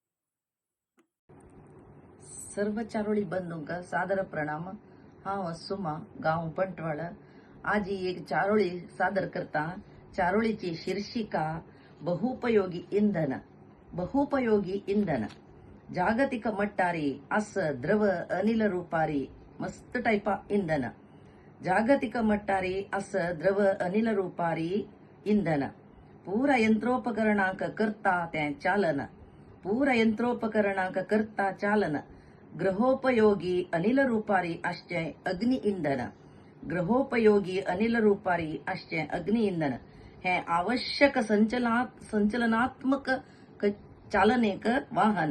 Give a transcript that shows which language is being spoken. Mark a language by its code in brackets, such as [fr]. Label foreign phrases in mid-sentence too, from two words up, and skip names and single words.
[kok] सर्व चारोळी बंधूंका सादर प्रणाम. हांव सुमा गांव पंटवाळ. आज ही एक चारोळी सादर करता. चारोळीची शीर्षिका बहुपयोगी इंधन. बहुपयोगी इंधन ಜಾಗತಿಕ ಮಟ್ಟಾರಿ ಅಸ್ ದ್ರವ ಅನಿಲ ರೂಪಾರಿ ಮಸ್ತ್ ಟೈಪ ಇಂಧನ. ಜಾಗತಿಕ ಮಟ್ಟಾರಿ ಅಸ್ ದ್ರವ ಅನಿಲ ರೂಪಾರಿ ಇಂಧನ. पूर यंत्रोपकरणांक करता तें चालन. पूर यंत्रोपकरणांक करता चालन. गृहोपयोगी अनिल रूपारी आसचें अग्नी इंधन. गृहोपयोगी अनिल रूपारी आसचें अग्नी इंधन हें आवश्यक संचलनात्मक चालनेक वाहन.